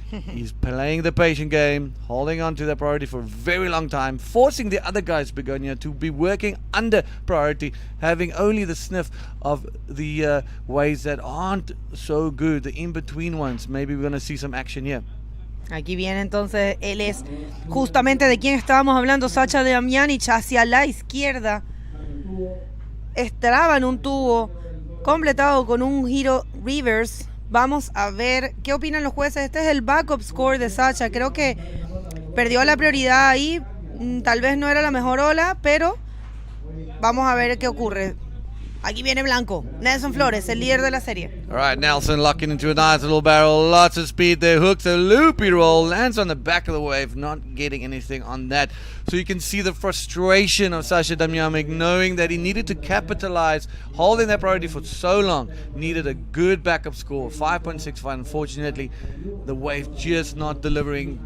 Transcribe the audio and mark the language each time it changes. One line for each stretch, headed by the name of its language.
English: He's playing the patient game, holding on to the priority for a very long time, forcing the other guys, Begonia, to be working under priority, having only the sniff of the ways that aren't so good, the in-between ones. Maybe we're going to see some action here.
Spanish: Aquí viene entonces, él es justamente de quien estábamos hablando, Sacha Damianic, hacia la izquierda. Estraba en un tubo, completado con un giro reverse. Vamos a ver qué opinan los jueces. Este es el backup score de Sacha. Creo que perdió la prioridad ahí. Tal vez no era la mejor ola, pero vamos a ver qué ocurre. Aquí viene Blanco, Nelson Flores, el líder de la serie.
English: All right, Nelson locking into a nice little barrel. Lots of speed there. Hooks a loopy roll. Lands on the back of the wave. Not getting anything on that. So you can see the frustration of Sasha Damjanic, knowing that he needed to capitalize, holding that priority for so long. Needed a good backup score, 5.65. Unfortunately, the wave just not delivering.